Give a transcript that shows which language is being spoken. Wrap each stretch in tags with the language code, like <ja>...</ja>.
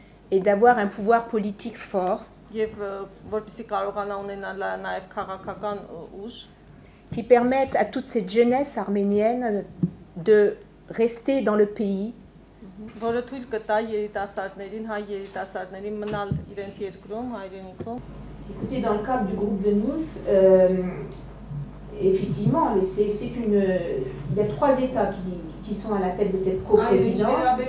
<fr>et d'avoir un pouvoir politique fort</fr> <hy>եւ որպեսզի կարողանա ունենալ նաեւ քաղաքական ուժ</hy> <fr>qui permettent à toute cette jeunesse arménienne de rester dans le pays.</fr> <hy>Որը թույլ կտա երիտասարդներին, հայ երիտասարդներին մնալ իրենց երկրում, հայրենիքում։</hy> <fr>Écoutez, dans le cadre du groupe de Minsk, effectivement, il y a 3 États qui sont à la tête de cette coprésidence.</fr>